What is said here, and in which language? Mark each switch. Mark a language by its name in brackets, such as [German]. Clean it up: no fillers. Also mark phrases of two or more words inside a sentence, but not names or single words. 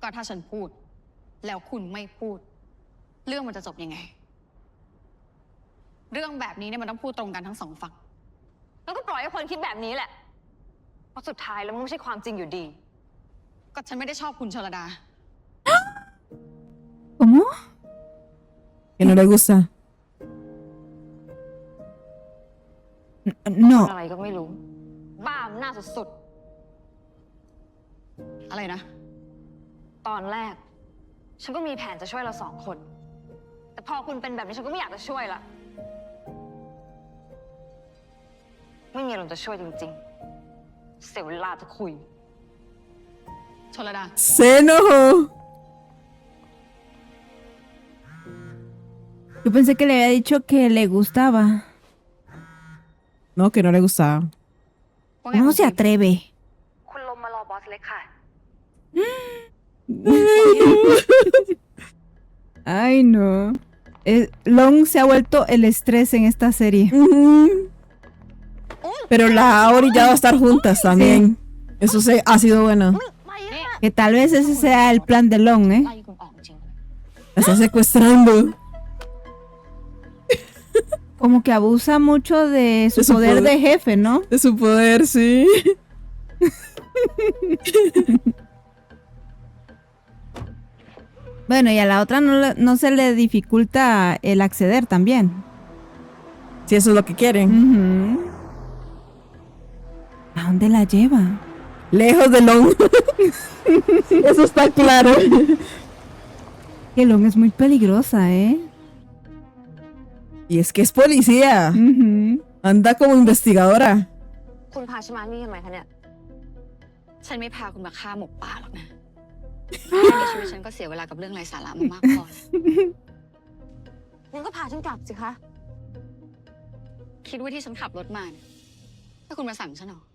[Thai] ก็ถ้าฉันพูด แล้วคุณไม่พูด เรื่องมันจะจบยังไง เรื่องแบบนี้เนี่ยมันต้องพูดตรงกันทั้งสองฝั่ง แล้วก็ปล่อยให้คนคิดแบบนี้แหละ เพราะสุดท้ายแล้วมันไม่ใช่ความจริงอยู่ดี ก็ฉันไม่ได้ชอบคุณชลดา [Spanish] ¿Cómo? Que no le gusta. No. [Thai] อะไรก็ไม่รู้ บ้าอำนาจสุด อะไรนะ ๆ ตอนแรก ฉันก็มีแผนจะช่วยเรา2 คน แต่พอคุณเป็นแบบนี้ฉันก็ไม่อยากจะช่วยละ ไม่มีอารมณ์จะช่วยจริงๆ เสียเวลาจะคุย ชลดา [Spanish] Se enojó. Yo pensé que le había dicho que le gustaba. No, que no le gustaba. [Thai] ว่าไง [Spanish] ¿Cómo [Thai] คุณ [Spanish] se [Thai] จิ๊บ [Spanish] atreve? [Thai] คุณลงมารอบอสเล็กค่ะ [Spanish] Ay, no. Long se ha vuelto el estrés en esta serie. Pero la ha orillado a estar juntas también. Eso ha sido bueno. Que tal vez ese sea el plan de Long, ¿eh? [Thai] ไล่คุณออกจริง [Spanish] La está secuestrando. Como que abusa mucho de su De su poder poder. de jefe, ¿no? De su poder, sí. Bueno, y a la otra no se le dificulta el acceder también. Si eso es lo que quieren. Ujú. ¿A dónde la lleva? Lejos de Long. Eso está claro. Que Long es muy peligrosa, ¿eh? Y es que es policía. Ujú. Anda como investigadora. [Thai] คุณพาฉันมานี่ทำไมคะเนี่ย ๆ ฉันไม่พาคุณมาฆ่าหมกป่าหรอกนะแค่ในชีวิตฉันก็เสียเวลากับเรื่องไร้สาระมามากพอแล้ว งั้นก็พาฉันกลับสิคะ คิดว่าที่ฉันขับรถมาเนี่ยถ้าคุณมาสั่งฉันเหรอ